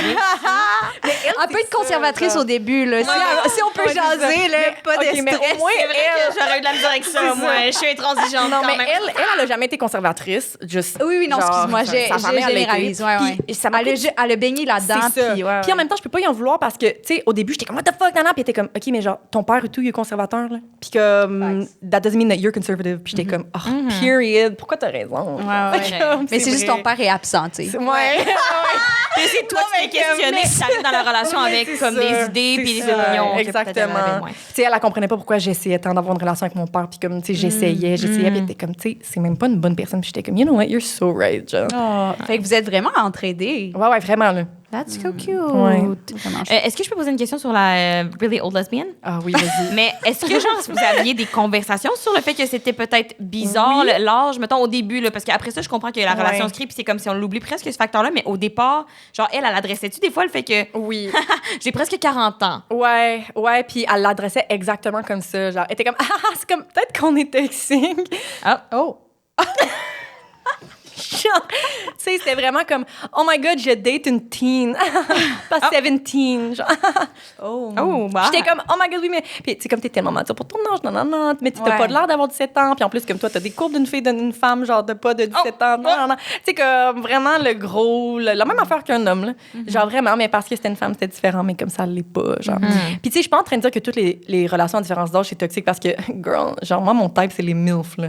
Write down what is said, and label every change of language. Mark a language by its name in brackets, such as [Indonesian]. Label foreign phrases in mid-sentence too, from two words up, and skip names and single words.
[French] Un peu de conservatrice au début, là. Si on peut Ouais, c'est ça. jaser, là, pas de OK, mais stress. au moins, C'est vrai que j'aurais eu de la misère avec ça, moi. Je suis intransigeante Non, quand mais même. elle a jamais été conservatrice. Juste, Oui, non, genre, excuse-moi, sa famille, elle l'a été. généralise. Ouais, ouais. Puis ça m'a Elle a baigné là-dedans. C'est ça. Puis, ouais, Puis en même temps, je peux pas y en vouloir parce que, tu sais, au début, j'étais comme, [English] what the fuck, [French] nana? Puis elle était comme, OK, mais genre, ton père et tout, il est conservateur, là. Puis comme, [English] that doesn't mean that you're conservative. [French] Puis j'étais comme, [English] oh, period. [French] Pourquoi t'as raison? Ouais, ouais. Comme, Mais c'est juste vrai. ton père est absent, tu sais. Ouais. Puis c'est toi qui t'es questionné, puis t'arrives dans la relation avec C'est comme ça, des idées c'est puis des ça, opinions. que peut-être elle avait Exactement. moins. Tu sais, elle comprenait pas pourquoi j'essayais tant d'avoir une relation avec mon père. Puis comme, tu sais, j'essayais. Puis elle était comme, tu sais, c'est même pas une bonne personne. Puis j'étais comme, [English] you know what, you're so right, [French] genre. Fait que vous êtes vraiment entraidés. Ouais, vraiment, là. [English] That's so cute. [French] Ouais. Vraiment. Est-ce que je peux poser une question sur la Really Old Lesbian? Ah oui, vas-y. Mais est-ce que, genre, vous aviez des conversations sur le fait que c'était peut-être bizarre, Oui. l'âge, mettons, au début, là, parce qu'après ça, je comprends que la relation Ouais. se crée, puis c'est comme si on l'oublie presque, ce facteur-là, mais au départ, genre, elle adressait-tu des fois le fait que Oui. j'ai presque 40 ans? Ouais, puis elle l'adressait exactement comme ça. Genre, elle était comme, c'est comme, peut-être qu'on est toxique. Oh. Genre, tu sais, c'était vraiment comme, [English] oh my God, [French] je date une teen. Pas 17, genre. Oh. Oh, bah. J'étais comme, [English] oh my God, [French] oui, mais. Puis, tu sais, comme t'es tellement mature pour ton âge, non. Mais tu Ouais. t'as pas de l'air d'avoir 17 ans. Puis en plus, comme toi, t'as des courbes d'une fille, d'une femme, genre, de pas de 17 ans. Non. Tu sais, comme vraiment le gros, la même affaire qu'un homme, là. Genre, vraiment, mais parce que c'était une femme, c'était différent, mais comme ça, elle l'est pas, genre. Puis, tu sais, je suis pas en train de dire que toutes les relations à différence d'âge, c'est toxique parce que, girl, genre, moi, mon type, c'est les MILF, là.